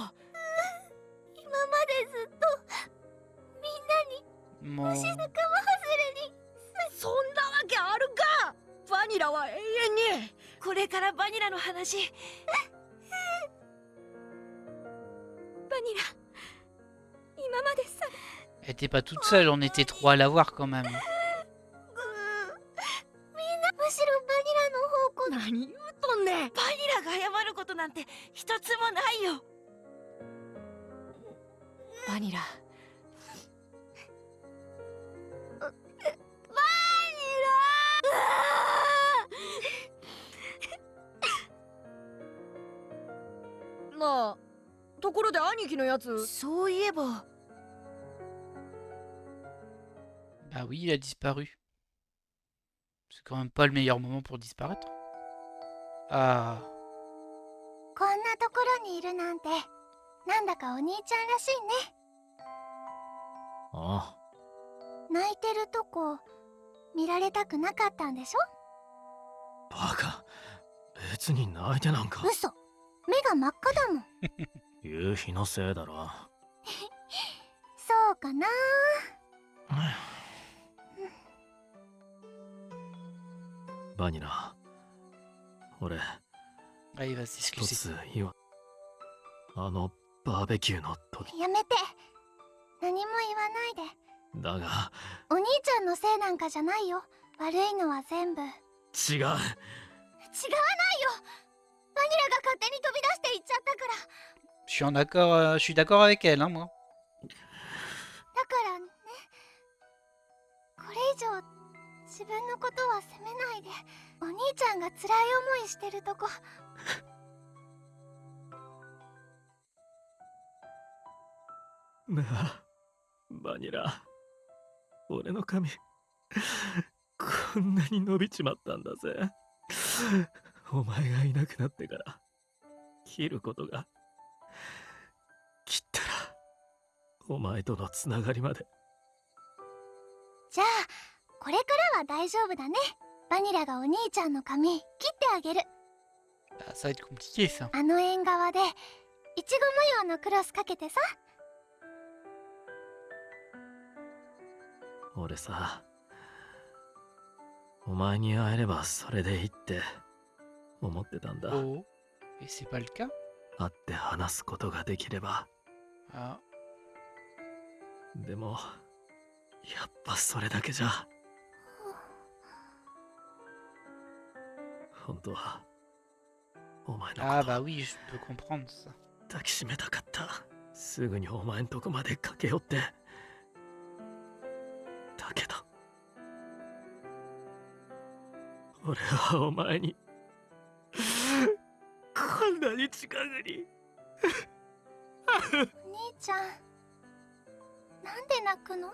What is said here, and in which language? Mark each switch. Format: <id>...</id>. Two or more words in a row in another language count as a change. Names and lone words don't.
<ja>今までずっとみんなに</ja> <fr>Mon...</fr> <ja>仲間外れに。そんなわけあるか。バニラは永遠に。これからバニラの話。バニラ今までさ。</ja> <fr>Elle était pas toute seule, on était trois à l'avoir quand même.</fr> <ja>みんなむしろバニラの方向。何言うとんねん。バニラが謝ることなんて一つもないよ。バニラ。なあ、ところで兄貴のやつ。そういえば。</ja> <fr>Bah oui, il a disparu. C'est quand même pas le meilleur moment pour disparaître. Ah.</fr> <ja>こんなところにいるなんてなんだかお兄ちゃんらしいね。あ泣いてるとこ見られたくなかったんでしょ。バカ。別に泣いてなんか。嘘、目が真っ赤だもん。夕日のせいだろ。そうかな。バニラ、俺</ja> <fr>Ah, il va</fr> <ja>一</ja> <fr>s'excuser.</fr> <ja>つ言わ。あのバーベキューの時やめて、何も言わないで。だがお兄ちゃんのせいなんかじゃないよ。悪いのは全部。違う。違わないよ。バニラが勝手に飛び出して行っちゃったから。</ja> <fr>Je suis d'accord avec elle, hein, moi.</fr> <ja>だからね、これ以上自分のことは責めないで。お兄ちゃんが辛い思いしてるとこ。なあバニラ、俺の髪こんなに伸びちまったんだぜ。お前がいなくなってから切ることが、切ったらお前とのつながりまで。じゃあこれからは大丈夫だね。バニラがお兄ちゃんの髪切ってあげる。</ja> <fr>Ah, ça va être compliqué, ça.</fr> <ja>あの縁側でいちご模様のクロスかけてさ。俺さ、お前に会えればそれでいいって思ってたんだ。</ja> <fr>Oh. Et c'est pas le cas?</fr> <ja>会って話すことができれば。 Ah. でもやっぱそれだけじゃ。本当はお前の Ah こと</ja> <fr>bah oui, je peux comprendre ça.</fr> <ja>抱きしめたかった。すぐにお前んとこまで駆け寄って。だけど俺はお前にこんなに近くに。お兄ちゃん、なんで泣くの？</ja>